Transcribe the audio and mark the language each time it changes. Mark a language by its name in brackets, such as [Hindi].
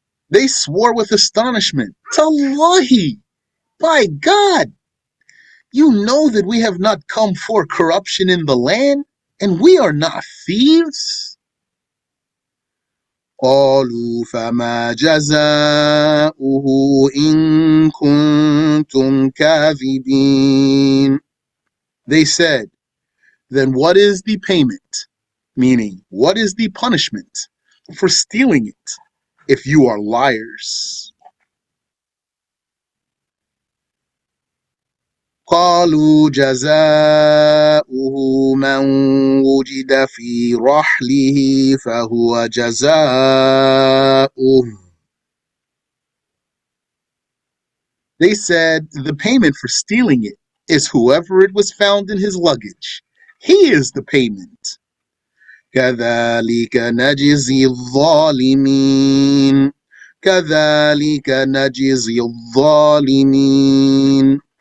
[English] They swore with astonishment, Tallahi, by God, you know that we have not come for corruption in the land, and we are not thieves. [Arabic] قالوا فما جزاؤه إن كنتم كاذبين. [English] They said, then what is the payment? Meaning, what is the punishment for stealing it if you are liars? [Arabic] قالوا جزاؤه من وجد في رحله فهو جزاؤه. [English] They said the payment for stealing it is whoever it was found in his luggage. He is the payment. [Arabic] كذلك نجزي الظالمين. كذلك نجزي الظالمين.